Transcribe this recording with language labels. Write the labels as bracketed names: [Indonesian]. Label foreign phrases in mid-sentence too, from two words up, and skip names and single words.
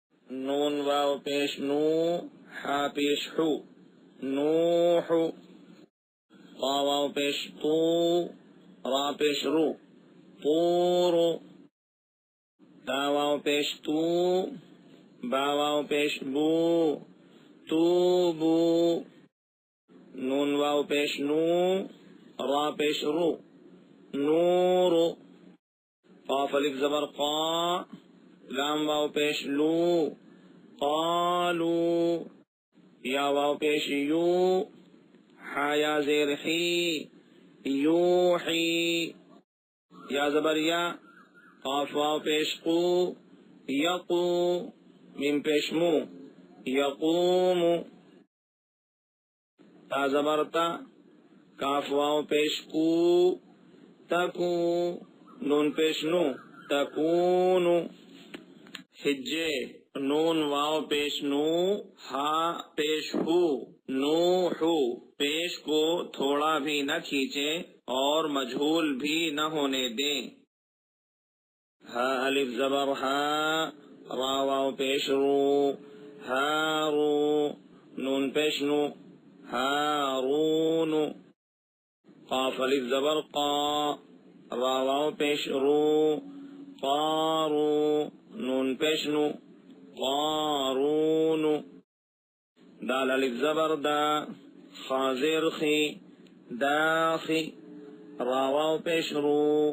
[Urdu] نون واو پیش نو ہا پیش ہو نوح طا واو پیش تو را پیش رو طور تا واو پیش تو با واو پیش بو توبو نون واو پیش نو را پیش رو نور قاف الف زبر قا لام واو پیش لو قالو یا واو پیش یو حا یا زیر حی یوحی یا زبر یا قاف واو پیش قو یقو میم پیش مو یقوم تا زبر تا کاف واو پیش کو تکو نون پیش نو تکونو ہجے نون واو پیش نو ہا پیش ہو نوحو پیش کو تھوڑا بھی نہ کھینچیں اور مجہول بھی نہ ہونے دیں ہا الف زبر ہا را واو پیش رو ہارو نون پیش نو ہارون قاف الف زبر قا را واو پیش رو قارو نون پیش نو قارون دال الف زبر دا خا زیر خی داخی را واو پیش رو